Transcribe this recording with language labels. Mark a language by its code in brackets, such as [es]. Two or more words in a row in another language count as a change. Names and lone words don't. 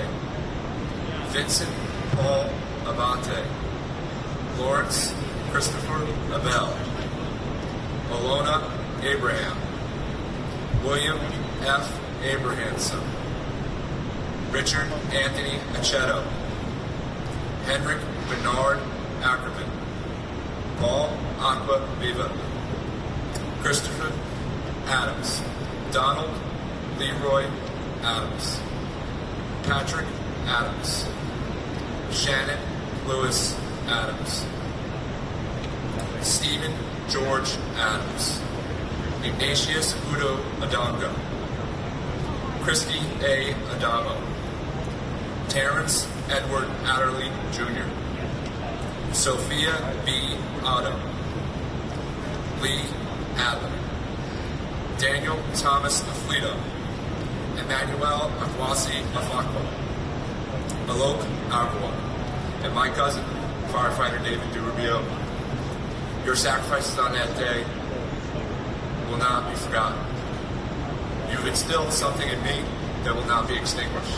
[en] Vincent Paul Abate. Lawrence Christopher Abel. Alona Abraham. William F. Abrahamson. Richard Anthony Achetto. Henrik Bernard Ackerman. Paul Aqua Viva. Christopher Adams. Donald Leroy Adams. Patrick Adams. Shannon Lewis Adams. Stephen George Adams. Ignatius Udo Adongo. Christy A. Adamo. Terrence Edward Adderley Jr. Sophia B. Otto. Lee Adler. Daniel Thomas Aflito. Emmanuel Akwasi Afakwa. Alok Agua. And my cousin, firefighter David DeRubio. Your sacrifices on that day will not be forgotten. You've instilled something in me that will not be extinguished.